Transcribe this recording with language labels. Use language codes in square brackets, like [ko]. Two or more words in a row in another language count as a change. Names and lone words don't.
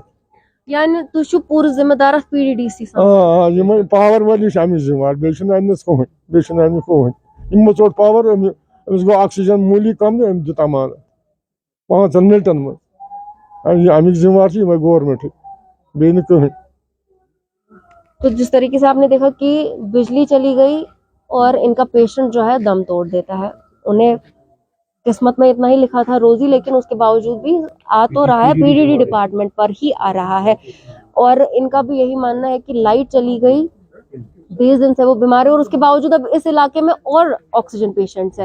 [ks] یعنی تُہۍ چھِو پوٗرٕ ذمہٕ دار اتھ پی ڈی ڈی سی یِمے پاور وٲلی چھِ اَمِچ ذمہٕ وار, بیٚیہِ چھُنہٕ اَمِس کٕہٕنۍ. یِمو ژوٚٹ پاور, أمِس گوٚو آکسیجن موٗلی کم تہٕ أمۍ دیُت امان 5 مِنٹن منٛز. اَمِکۍ ذمہٕ وار چھِ یِمے گورمنٹٕکۍ, بیٚیہِ نہٕ کٕہٕنۍ. [ur] تو جس طریقے سے آپ نے دیکھا کہ بجلی چلی گئی اور ان کا پیشنٹ جو ہے دم توڑ دیتا ہے. انہیں قسمت میں اتنا ہی لکھا تھا روزی, لیکن اس کے باوجود بھی آ تو رہا ہے پی ڈی ڈی ڈپارٹمنٹ پر ہی آ رہا ہے. اور ان کا بھی یہی ماننا ہے کہ لائٹ چلی گئی, 20 دن سے وہ بیمار ہے, اور اس کے باوجود اب اس علاقے میں اور آکسیجن پیشنٹس ہیں.